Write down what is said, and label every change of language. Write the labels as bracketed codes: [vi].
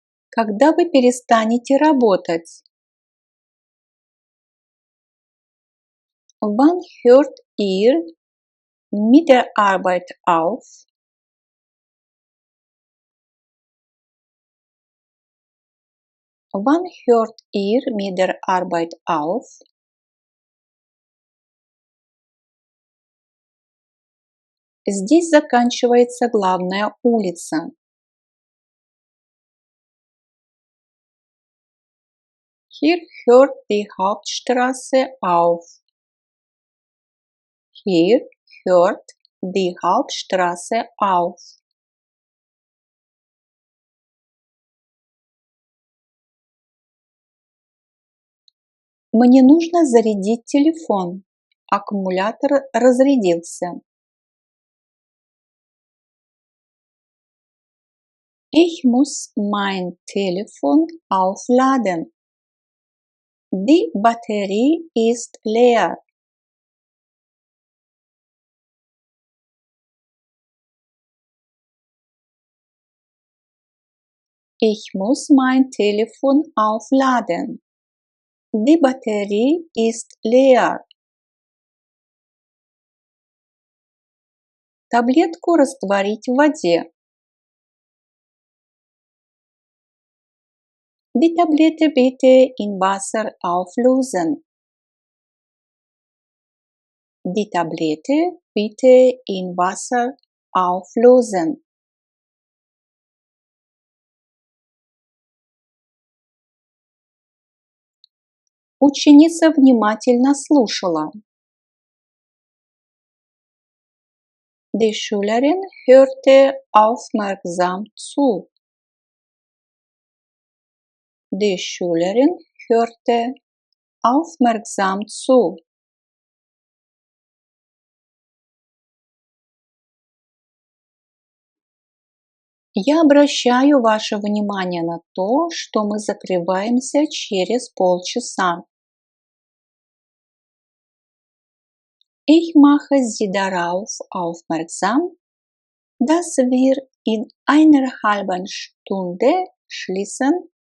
[ru] Когда вы перестанете работать? [de] Wann hört ihr mit der Arbeit auf? Wann hört ihr mit der Arbeit auf? [ru] Здесь заканчивается главная улица. [de] Hier hört die Hauptstraße auf. Hier hört die Hauptstraße auf. [ru] Мне нужно зарядить телефон. Аккумулятор разрядился. [de] Ich muss mein Telefon aufladen. Die Batterie ist leer. Ich muss mein Telefon aufladen. Die Batterie ist leer. [ru] Таблетку растворить в воде. [de] Die Tablette bitte in Wasser auflösen. Die Tablette bitte in Wasser auflösen. [ru] Ученица внимательно слушала. [de] Die Schülerin hörte aufmerksam zu. Die Schülerin hörte aufmerksam zu. [ru] Я обращаю ваше внимание на то, что мы закрываемся через полчаса. [de] Ich mache Sie darauf aufmerksam, dass wir in einer halben Stunde schließen.